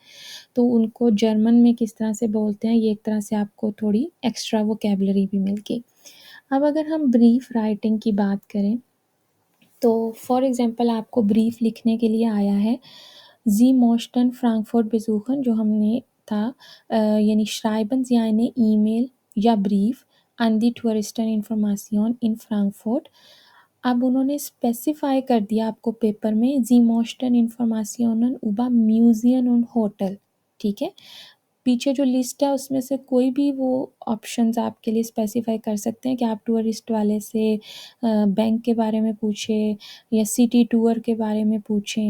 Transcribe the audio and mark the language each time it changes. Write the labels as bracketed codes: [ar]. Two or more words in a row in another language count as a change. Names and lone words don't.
[ur] تو ان کو جرمن میں کس طرح سے بولتے ہیں یہ ایک طرح سے آپ کو تھوڑی ایکسٹرا ووکیبلری بھی مل گئی. اب اگر ہم [en] brief writing [ur] کی بات کریں تو [en] for example [ur] آپ کو بریف لکھنے کے لیے آیا ہے [de] Sie möchten Frankfurt besuchen [ur] جو ہم نے تھا یعنی [de] schreiben Sie eine E-Mail [ur] یا بریف [de] an die Touristeninformation in Frankfurt. [ur] اب انہوں نے اسپیسیفائی کر دیا آپ کو پیپر میں [de] Sie möchten Information über Museum und Hotel. [ur] ٹھیک ہے، پیچھے جو لسٹ ہے اس میں سے کوئی بھی وہ آپشنز آپ کے لیے اسپیسیفائی کر سکتے ہیں کہ آپ ٹورسٹ والے سے بینک کے بارے میں پوچھیں یا سٹی ٹور کے بارے میں پوچھیں.